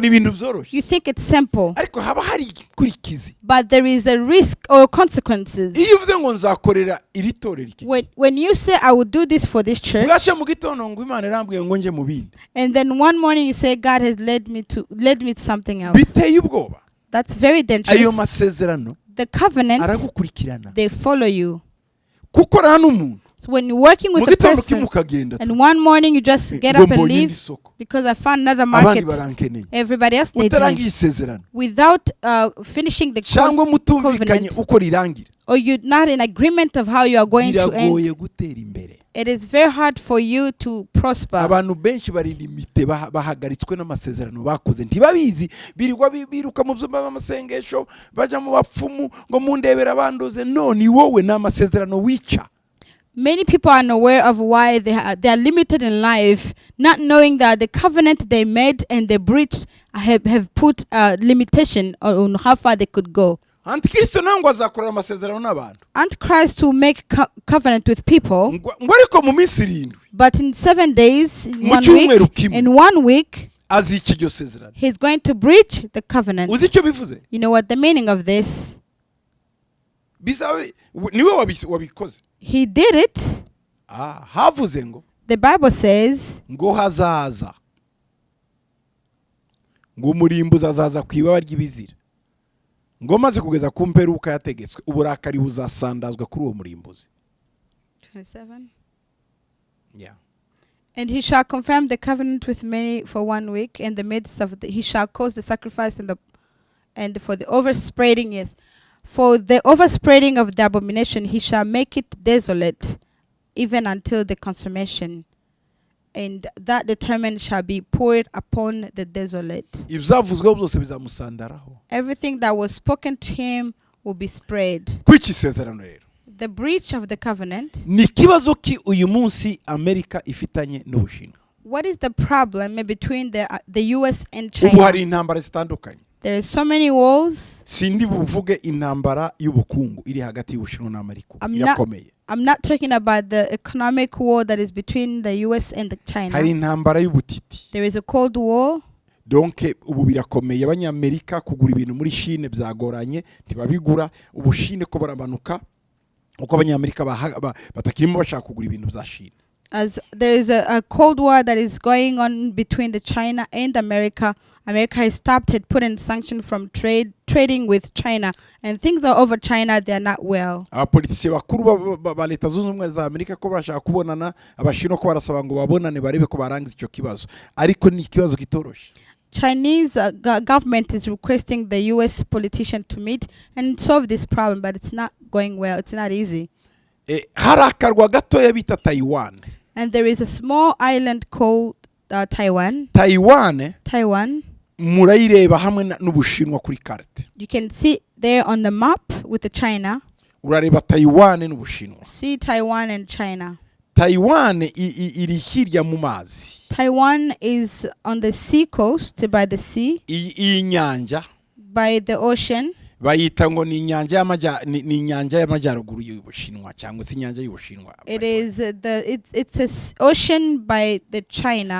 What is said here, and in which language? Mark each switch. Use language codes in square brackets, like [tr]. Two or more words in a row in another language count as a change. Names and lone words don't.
[rw] ngo ni ibintu byoroshye [en] you think it's simple, [rw] ariko haba hari ikurikizi. [en] but there is a risk or consequences. [rw] Iyo uvuze ngo nzakorera iri torero iki [en] When you say, I will do this for this church, [rw] bwaca mu gitondo ngo Imana irambwiye ngo nje mu bindi [en] and then one morning you say, God has led me to something else. [rw] biteye ubwoba. [en] That's very [rw] Ayo [en] dangerous. [rw] masezerano [en] The covenant, [rw] aragukurikirana [en] they follow you. [rw] gukorana n'umuntu [en] So when you're working [rw] mu [en] with a [rw] gitondo [en] person, [rw] kimukagenda [en] and one morning you just get [rw] ngo [en] up and [rw] mbonye indi [en] leave [rw] soko [en] because I found another [rw] abandi [en] market. [rw] barankeneye [en] Everybody else needs [rw] utarangiye [en] me. [rw] isezerano [en] Without finishing the [rw] cyangwa mutumvikanye [en] covenant, [rw] uko rirangira [en] or you're not in agreement of how you are going to end, [rw] biragoye gutera imbere. [en] it is very hard for you to prosper. [rw] Abantu benshi bari limite bahagaritswe n'amasezerano bakoze ntibabizi birirwa biruka mu byumba by'amasengesho bajya mu bapfumu ngo mundebera bandoze. No, ni wowe n'amasezerano wica. [en] Many people are unaware of why they are limited in life, not knowing that the covenant they made and they breached have put a limitation on how far they could go. [rw] Antikristo nango azakorera amasezerano n'abantu [en] Antichrist will make covenant with people, [rw] ngo ariko mu minsi 7 [en] but in 7 days, in [rw] Mu 1 cyumweru [en] week, [rw] kimwe. [en] in 1 week, [rw] azica iryo sezerano. [en] he's going to breach the covenant. [rw] Uzi icyo bivuze? [en] You know what the meaning of this? [rw] Bisabe niwe wabikoze. [en] He did it. [rw] Havuze ngo [en] The Bible says, [rw] ngo hazaza ngo umurimbuzi azaza ku ibaba ry'ibizira ngo maze kugeza ku mperuka yategetswe uburakari buzasandazwa kuri uwo murimbuzi. 27. [en] Yeah. And he shall confirm the covenant with many for 1 week. In the midst of he shall cause the sacrifice and for the overspreading, yes, for the overspreading of the abomination, he shall make it desolate, even until the consummation. and that determined shall be poured upon the desolate. [rw] ibyavuzweho byose bizamusandaraho. [en] Everything that was spoken to him will be spread. [rw] Kw'iki isezerano rero [en] The breach of the covenant. [rw] ni ikibazo ki uyu munsi Amerika ifitanye n'Ubushinwa. [en] What is the problem between the US and [rw] Ubu hari [en] China? [rw] intambara zitandukanye. [en] There is so many wars. [rw] Sindi buvuge intambara y'ubukungu iri hagati y'Ubushinwa n'Amerika. Irakomeye. [en] I'm not talking about the economic war that is between the US and [rw] Hari [en] China. [rw] intambara y'ubutiti. [en] There is a Cold War. [rw] Donc ubu birakomeye abanyamerika kugura ibintu muri Chine byagoranye ntibabigura. Ubushine ko baramanuka uko abanyamerika batakirimo bashaka kugura ibintu bya Chine. [en] As there is a Cold War that is going on between the China and America. America has stopped, had put in sanction from trading with China, and things are over China. They are not well. [rw] Abapolitisi bakuru ba leta zunze ubumwe za Amerika ko bashaka kubonana abashino ko barasaba ngo babonane barebe ko barangiza icyo kibazo, ariko ni ikibazo kitoroshe. [en] Chinese government is requesting the US politician to meet and solve this problem, but it's not going well. It's not easy. [rw] Hari akarwa gatoya bita Taiwan. [en] And there is a small island called Taiwan. [rw] Taiwan murayireba hamwe n'Ubushinwa kuri carte. [en] You can see there on the map with the China. [rw] Urareba Taiwan n'Ubushinwa. [en] See Taiwan and China. [rw] Taiwan iri hirya mu mazi. [en] Taiwan is on the sea coast, by the sea. [rw] Inyanja. [en] By the ocean. [rw] Bayita ngo ni inyanja y'amajyaruguru y'Ubushinwa cyangwa se inyanja y'Ubushinwa. [en] It is it's an ocean by the China.